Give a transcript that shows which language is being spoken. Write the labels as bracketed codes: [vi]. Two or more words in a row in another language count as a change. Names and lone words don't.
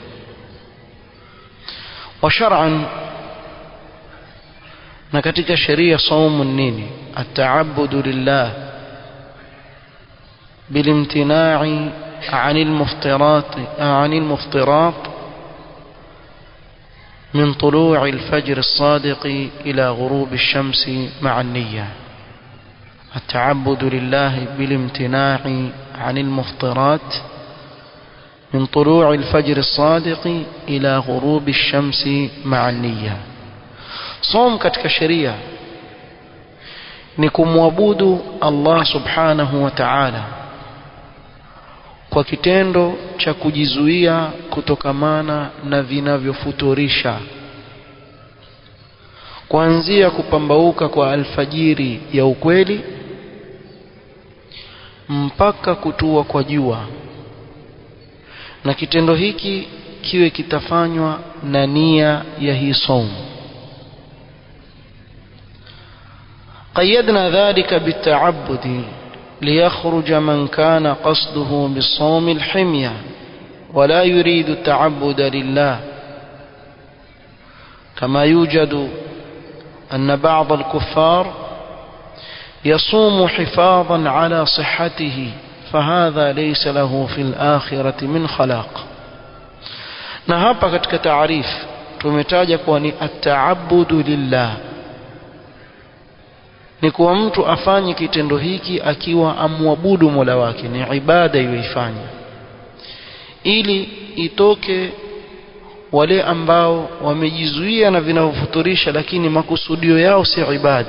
[sw] Wa shar'an, na katika sheria saumu nini? [ar] التعبد لله بالامتناع عن المفطرات من طلوع الفجر الصادق إلى غروب الشمس مع النية. التعبد لله بالامتناع عن المفطرات من طلوع الفجر الصادق إلى غروب الشمس مع النية. [sw] صوم katika sheria ni kumwabudu Allah [ar] سبحانه وتعالى [sw] kwa kitendo cha kujizuia kutokamana na vinavyofuturisha, kuanzia kupambauka kwa alfajiri ya ukweli mpaka kutua kwa jua, na kitendo hiki kiwe kitafanywa na nia ya hii saumu. [ar] قيدنا ذلك بالتعبد ليخرج من كان قصده بالصوم الحمية ولا يريد التعبد لله، كما يوجد أن بعض الكفار يصوم حفاظا على صحته فهذا ليس له في الآخرة من خلاق. [sw] na hapa katika taarifu tumetaja kuwa ni [ar] التعبد لله, [sw] ni kuwa mtu afanye kitendo hiki akiwa amwabudu Mola wake, ni ibada iweifanya, ili itoke wale ambao wamejizuia na vinavyofuturisha, lakini makusudio yao si ibada.